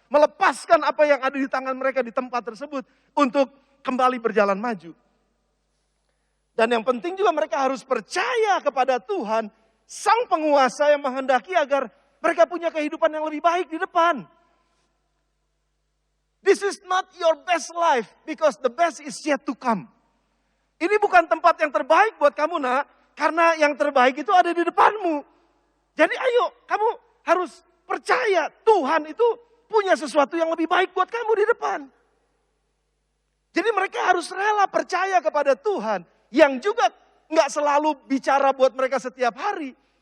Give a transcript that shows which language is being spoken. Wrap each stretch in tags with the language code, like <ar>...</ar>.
<id>Melepaskan apa yang ada di tangan mereka di tempat tersebut untuk kembali berjalan maju. Dan yang penting juga mereka harus percaya kepada Tuhan, Sang Penguasa yang menghendaki agar mereka punya kehidupan yang lebih baik di depan.</id> <en>This is not your best life because the best is yet to come.</en> <id>Ini bukan tempat yang terbaik buat kamu nak, karena yang terbaik itu ada di depanmu. Jadi ayo, kamu harus percaya Tuhan itu punya sesuatu yang lebih baik buat kamu di depan. Jadi mereka harus rela percaya kepada Tuhan yang juga nggak selalu bicara buat mereka setiap hari.</id>